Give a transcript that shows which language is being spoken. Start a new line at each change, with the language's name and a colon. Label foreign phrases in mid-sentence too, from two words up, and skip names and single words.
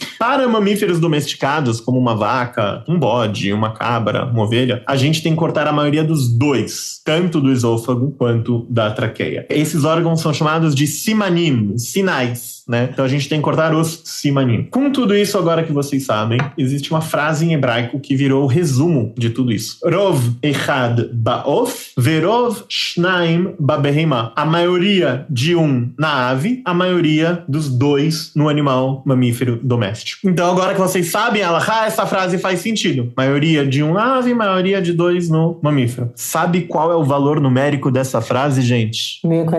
Portuguese: Para mamíferos domesticados, como uma vaca, um bode, uma cabra, uma ovelha, a gente tem que cortar a maioria dos 2, tanto do esôfago quanto da traqueia. Esses órgãos são chamados de simanim, sinais, né? Então a gente tem que cortar os simanim. Com tudo isso, agora que vocês sabem, existe uma frase em hebraico que virou o resumo de tudo isso.
Hebrew: רוב אחד בעוף, ורוב שניים בבהמה.
Portuguese: A maioria de um na ave, a maioria dos 2 no animal mamífero doméstico. Então agora que vocês sabem, essa frase faz sentido. Maioria de um na ave, maioria de 2 no mamífero. Sabe qual é o valor numérico dessa frase, gente? 1047.